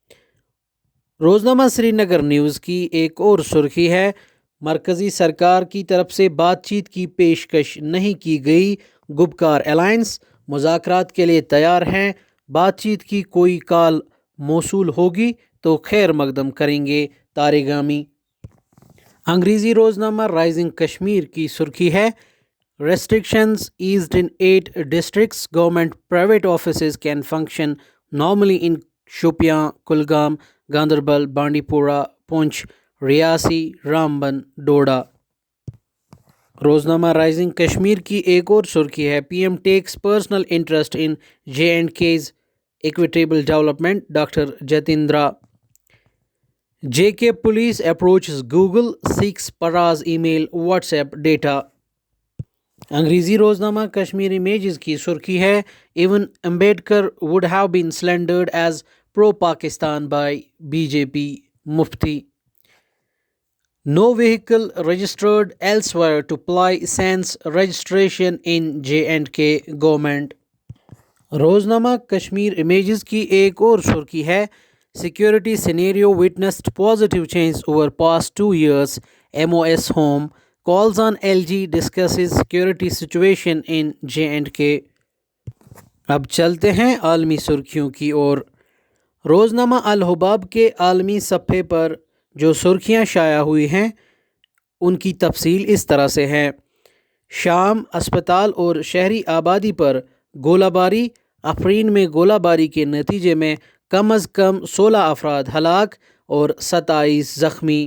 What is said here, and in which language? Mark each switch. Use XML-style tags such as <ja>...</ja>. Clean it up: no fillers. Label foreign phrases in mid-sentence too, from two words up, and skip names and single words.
<ur>روزنامہ سری نگر نیوز کی ایک اور سرخی ہے: مرکزی سرکار کی طرف سے بات چیت کی پیشکش نہیں کی گئی، گپکار الائنس مذاکرات کے لیے تیار ہیں، بات چیت کی کوئی کال موصول ہوگی تو خیر مقدم کریں گے، تارگامی۔ انگریزی روزنامہ رائزنگ کشمیر کی سرخی ہے:</ur> <en>restrictions eased in 8 districts, government private offices can function normally in Shopian, کلگام، گاندربل، بانڈی پورہ، پونچھ، ریاسی، رامبن، ڈوڈا۔</en> <ur>روزنامہ رائزنگ کشمیر کی ایک اور سرخی ہے:</ur> <en>PM takes personal interest in J&K's equitable development, Dr Jitendra. J&K Police approaches Google, seeks Prez email, WhatsApp data.</en> <ur>انگریزی روزنامہ کشمیر امیجز کی سرخی ہے:</ur> <en>Even Ambedkar would have been slandered as pro Pakistan by BJP, Mufti. No vehicle registered elsewhere to apply since registration in J&K government۔</en> <ur>روزنامہ کشمیر امیجز کی ایک اور سرخی ہے:</ur> <en>Security scenario witnessed positive change over past 2 years, MOS Home calls on LG discusses security situation in J&K۔</en> <ur>اب چلتے ہیں عالمی سرخیوں کی اور۔ روزنامہ الحباب کے عالمی صفحے پر جو سرخیاں شائع ہوئی ہیں ان کی تفصیل اس طرح سے ہے: شام اسپتال اور شہری آبادی پر گولہ باری، افرین میں گولہ باری کے نتیجے میں کم از کم 16 افراد ہلاک اور 27 زخمی۔</ur>